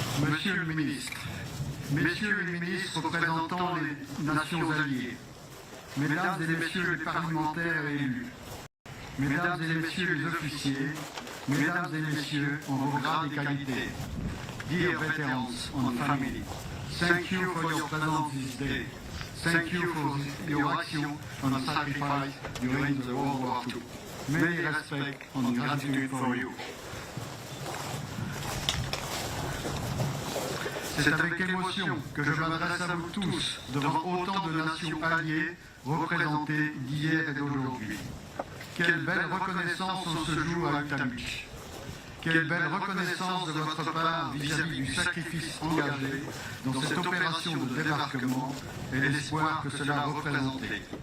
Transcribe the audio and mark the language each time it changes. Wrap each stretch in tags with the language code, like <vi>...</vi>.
<fr>Monsieur le ministre, Messieurs les ministres représentant les nations alliées, Mesdames et Messieurs les parlementaires et élus, Mesdames et Messieurs les officiers, Mesdames et Messieurs en vos grades et qualités,</fr> <en>dear veterans and family, thank you for your presence this day. Thank you for your action and sacrifice during the World War II. Many respect and gratitude for you.</en> <fr>C'est avec émotion que je m'adresse à vous tous devant autant de nations alliées représentées d'hier et d'aujourd'hui. Quelle belle reconnaissance en ce jour à Utamich. Quelle belle reconnaissance de votre part vis-à-vis du sacrifice engagé dans cette opération de débarquement et l'espoir que cela représentait.</fr>